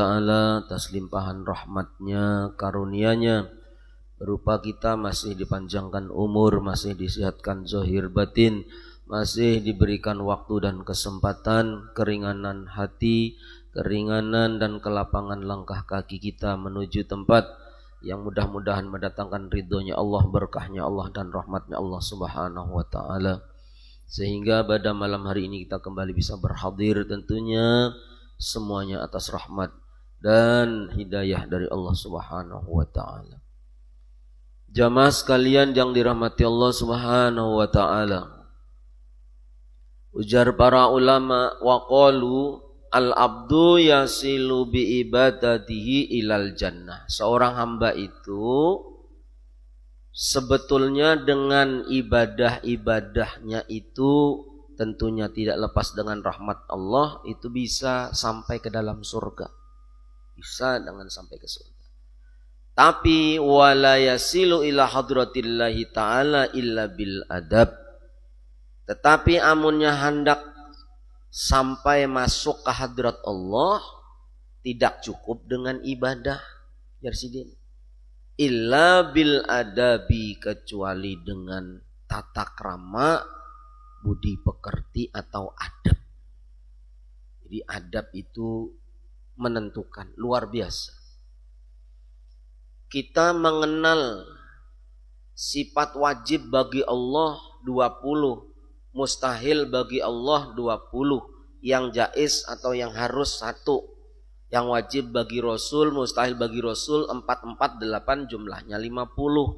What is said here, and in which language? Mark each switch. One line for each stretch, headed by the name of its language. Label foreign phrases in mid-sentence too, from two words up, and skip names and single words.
Indonesian: ta'ala atas limpahan rahmatnya, karunia-Nya, berupa kita masih dipanjangkan umur, masih disihatkan zahir batin, masih diberikan waktu dan kesempatan, keringanan hati, keringanan dan kelapangan langkah kaki kita menuju tempat yang mudah-mudahan mendatangkan ridhonya Allah, berkahnya Allah dan rahmatnya Allah
Arabic: سبحانه وتعالى.
Indonesian: Sehingga pada malam hari ini kita kembali bisa berhadir, tentunya semuanya atas rahmat dan hidayah dari Allah
Arabic: سبحانه وتعالى.
Indonesian: Jamaah sekalian yang dirahmati Allah
Arabic: سبحانه وتعالى,
Indonesian: ujar para ulama,
Arabic: وقالوا العبد يصل بعبادته إلى الجنة.
Indonesian: Seorang hamba itu sebetulnya dengan ibadah-ibadahnya itu tentunya tidak lepas dengan rahmat Allah, itu bisa sampai ke dalam surga. Bisa dengan sampai ke surga.
Arabic: Tapi ولا يصل إلى حضرة الله تعالى إلا بالأدب.
Indonesian: Tetapi amunnya hendak sampai masuk ke hadrat Allah, tidak cukup dengan ibadah, Yarsidin,
Arabic: إلا بالأدب,
Indonesian: kecuali dengan tata krama, budi pekerti atau adab. Jadi adab itu menentukan, luar biasa. Kita mengenal sifat wajib bagi Allah 20, mustahil bagi Allah 20, yang jaiz atau yang harus 1, yang wajib bagi Rasul, mustahil bagi Rasul 448, jumlahnya 50.